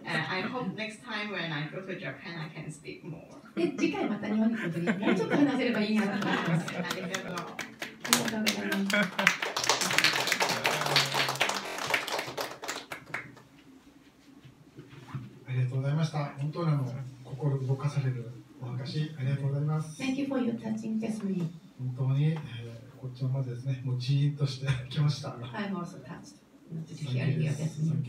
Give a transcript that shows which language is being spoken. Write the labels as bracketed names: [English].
[English] I hope next time when I go to Japan, I can speak more. [Japanese] で次回また日本に来るときにもうちょっと話せればいいなと思ってます。 arigato. ありがとうございます。ありがとうございました。本当に心動かされるお話ありがとうございます。 [English] Thank you for your touching testimony. [Japanese] 本当に、こっちのまでですね、もうジーンとしてきました。 [English] I'm also touched to hear your testimony.